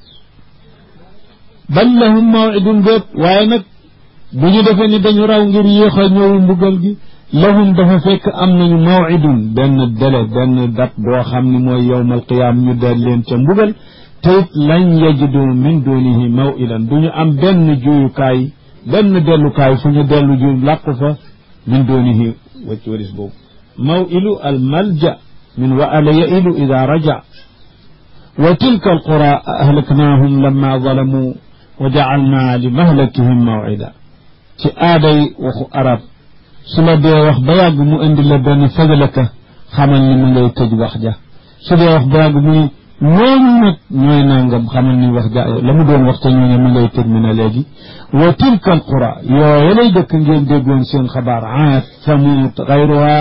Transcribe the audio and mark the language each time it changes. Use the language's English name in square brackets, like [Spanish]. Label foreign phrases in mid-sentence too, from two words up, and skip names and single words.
[Arabic] بل لهم موعد [Wolof] déet waaye nag bu ñu defee ni dañu raw ngir yéex a ñëw mbugal gi lahum dafa fekk am nañu mawcidun benn délai benn date boo xam ne mooy [Arabic] يوم القيامة [Wolof] ñu del leen ca mbugal te it lañ [Arabic] يجدوا من دونه موئلا [Wolof] du ñu am benn juyukaay benn dellukaay fu ñu dellu ju làqu fa [Arabic] من دونه [Wolof] wacc waris boobu [Arabic] موئل الملجأ من وأل يئل إذا رجع وتلك القرى أهلكناهم لما ظلموا وجعلنا لمهلكهم موعدا [Wolof] ci aaday waxu arab su la dee wax ba yàgg mu indi la benn fagalaka xamal ni mu ngay tëj wax ja su dee wax ba yàgg mu ni ñooñu nag ñooy nangam xamal ni wax ja la mu doon wax te ñooñu mu ngay terminé léegi [Arabic] وتلك القرى [Wolof] yooye lay dëkk ngeen déggoon seen xabaar Aad Samuud gayruha